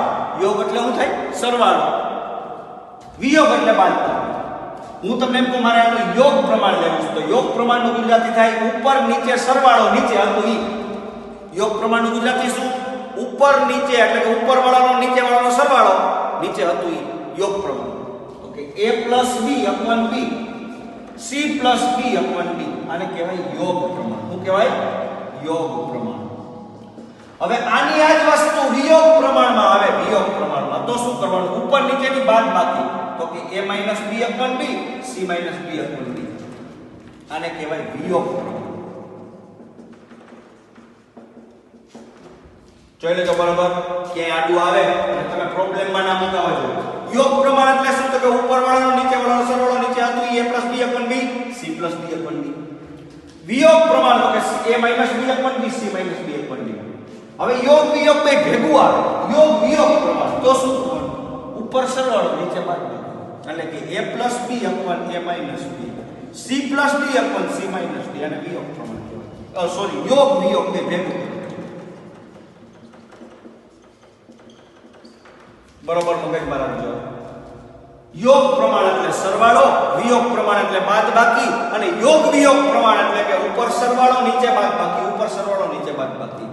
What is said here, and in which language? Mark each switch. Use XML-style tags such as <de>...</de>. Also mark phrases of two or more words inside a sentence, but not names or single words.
<gu>યોગ એટલે શું થાય? સરવાળો. વિયોગ એટલે બાદબાકી. હું તમને એમ કહું મારે આનું યોગ પ્રમાણ લેવું છે તો યોગ પ્રમાણનું ગુજરાતી થાય ઉપર નીચે સરવાળો, નીચે હતું ઈ. યોગ પ્રમાણનું ગુજરાતી શું? ઉપર નીચે એટલે કે ઉપર વાળાનો નીચે વાળાનો સરવાળો, નીચે હતું ઈ યોગ પ્રમાણ. ઓકે,</gu> <en>a + b upon b, c + b upon d.</en> <gu>આને કહેવાય યોગ પ્રમાણ. શું કહેવાય? યોગ પ્રમાણ. હવે આની આ જ વસ્તુ વિયોગ પ્રમાણમાં આવે. વિયોગ પ્રમાણમાં તો શું કરવાનું? ઉપર નીચેની બાદબાકી. તો કે</gu> <en>a - b upon b, c - b upon d.</en> <gu>આને કહેવાય વિયોગ પ્રમાણ. જોઈ લેજો બરાબર. ક્યાંય આડું આવે અને તમે પ્રોબ્લેમમાં ના મુકાવા જો. યોગ પ્રમાણ એટલે શું? તો કે ઉપર વાળાનો નીચે વાળાનો સરવાળો, નીચે હતું</gu> <en>a + b upon b, c + b upon d.</en> <gu>વિયોગ પ્રમાણ તો કે</gu> <en>a - b upon b, c - b upon d.</en> <gu>હવે યોગ વિયોગ બે ભેગું આવે. યોગ વિયોગ પ્રમાણ તો શું કરવાનું? ઉપર સરવાળો, નીચે બાદબાકી. એટલે કે</gu> <en>a + b upon a - b, c + d upon c - d.</en> <gu>અને વિયોગ પ્રમાણ કહેવાય. સોરી, યોગ વિયોગ બે ભેગું. બરોબર મગજમાં રાખજો. યોગ પ્રમાણ એટલે સરવાળો, વિયોગ પ્રમાણ એટલે બાદબાકી, અને યોગ વિયોગ પ્રમાણ એટલે કે ઉપર સરવાળો, નીચે બાદબાકી, ઉપર સરવાળો, નીચે બાદબાકી.</gu>